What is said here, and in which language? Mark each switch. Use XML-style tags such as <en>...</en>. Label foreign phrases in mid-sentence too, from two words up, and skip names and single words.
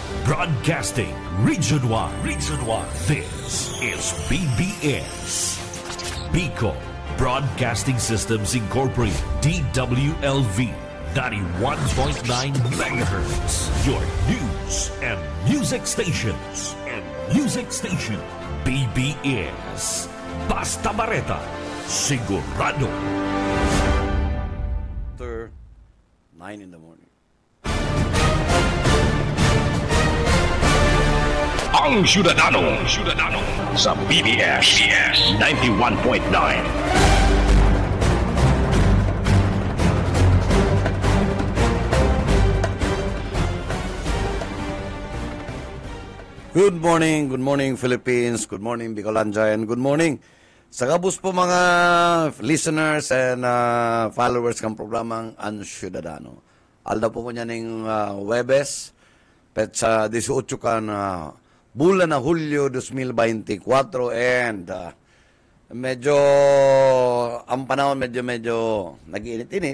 <en>Broadcasting Region 1. Region 1. This is BBS. Bicol Broadcasting Systems Incorporated. DWLV 91.9 MHz. Your news and music stations.</en> <bik>BBS. Basta Bareta. Sigurado.</bik> <en>After 9 in the morning.</en> <bik>Ang Syudadano sa BBS 91.9.</bik> <en>Good morning Philippines, good morning Bicolanja, and good morning</en> <bik>sa kabus po mga</bik> <en>listeners and followers</en> <bik>ng programang</bik> <en>Ang Syudadano.</en> <bik>Alda po ko niya ng Webes, petsa 18 kan bulan na Hulyo 2024, and medyo ang panahon medyo nag-init-init.</bik>